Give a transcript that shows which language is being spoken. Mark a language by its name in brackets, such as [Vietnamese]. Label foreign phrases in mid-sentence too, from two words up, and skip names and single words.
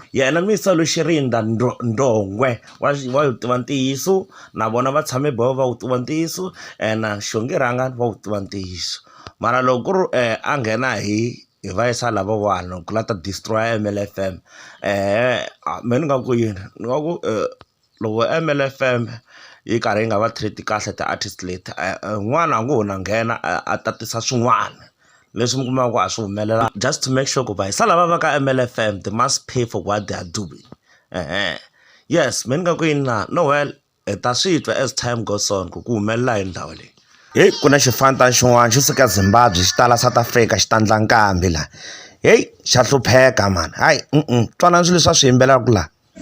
[Tsonga] Yena misa lo Shirinda Ndongwe wa wu tiva ntiyiso na vona va tshame boho va wu tiva ntiyiso and Xongi Rhangani va wu tiva ntiyiso mara loko ku ri a nghena hi vayisa lava vanhu ku la ta destroy MLFM. Me ni nga ku yini ni nga ku loko MLFM yi karhi yi nga va treat kahle ti-artist leti n'wana a ngo ho na nghena a tatisa swin'wana leswi mi kumaka ku a swi humelela [English] just to make sure [Tsonga] ku vayisa lava va ka MLFM [English] they must pay for what they are doing. [Tsonga] Yes, me ni nga ku yini na no well ta swi twa [English] as time goes on [Tsonga] ku humelela hi ndhawu leyi. Ku na xifanta xin'wana xi suka Zimbabwe xi tala South Africa xi ta ndla nkambi la xa hlupheka mani hayi twanani swilo leswi a swi yimbelaka la.